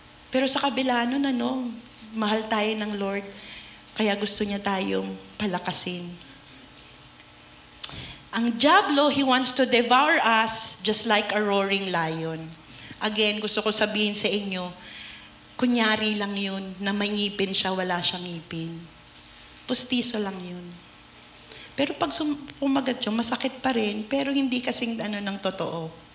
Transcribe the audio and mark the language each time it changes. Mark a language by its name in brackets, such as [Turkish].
[Filipino] Pero sa kabila nun, mahal tayo ng Lord. Kaya gusto niya tayong palakasin. Ang diablo, [English] he wants to devour us just like a roaring lion. [Filipino] Again, gusto ko sabihin sa inyo, kunyari lang yun, na may ngipin siya, wala siyang ngipin. Pustiso lang yun. Pero pag pumagat yun, masakit pa rin, pero hindi kasing ng totoo.